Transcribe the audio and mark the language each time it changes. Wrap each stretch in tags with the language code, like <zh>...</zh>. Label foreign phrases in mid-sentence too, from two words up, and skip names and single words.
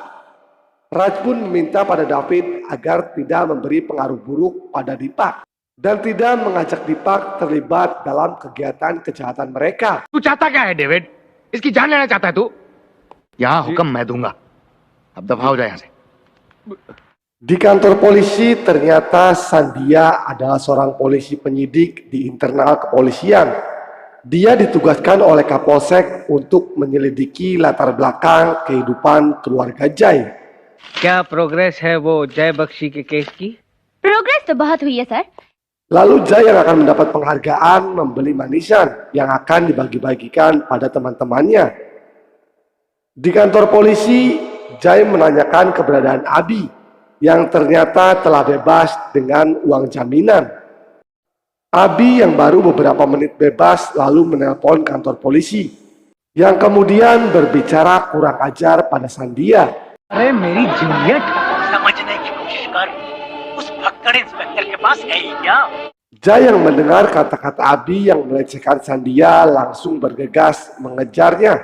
<id>Raj pun meminta pada David agar tidak memberi pengaruh buruk pada Deepak dan tidak mengajak Deepak terlibat dalam kegiatan kejahatan mereka.</id> <hi>तू चाहता क्या है डेविड? इसकी जान लेना चाहता है तू? यहाँ हुक्म मैं दूंगा. अब दफा हो जाए यहाँ से.</hi> <id>Di kantor polisi, ternyata Sandia adalah seorang polisi penyidik di internal kepolisian. Dia ditugaskan oleh Kapolsek untuk menyelidiki latar belakang kehidupan keluarga Jai.</id> <hi>क्या प्रोग्रेस है वो जय बख्शी के केस की? प्रोग्रेस तो बहुत हुई है सर.</hi> <id>Lalu Jai yang akan mendapat penghargaan membeli manisan yang akan dibagi-bagikan pada teman-temannya. Di kantor polisi, Jai menanyakan keberadaan Abi yang ternyata telah bebas dengan uang jaminan. Abi yang baru beberapa menit bebas lalu menelpon kantor polisi, yang kemudian berbicara kurang ajar pada Sandia.</id> <hi>अरे मेरी जूलियट समझने की कोशिश कर उस भक्कड़ इंस्पेक्टर के पास है ही क्या</hi> <id>Jai yang mendengar kata-kata Abi yang melecehkan Sandia langsung bergegas mengejarnya.</id>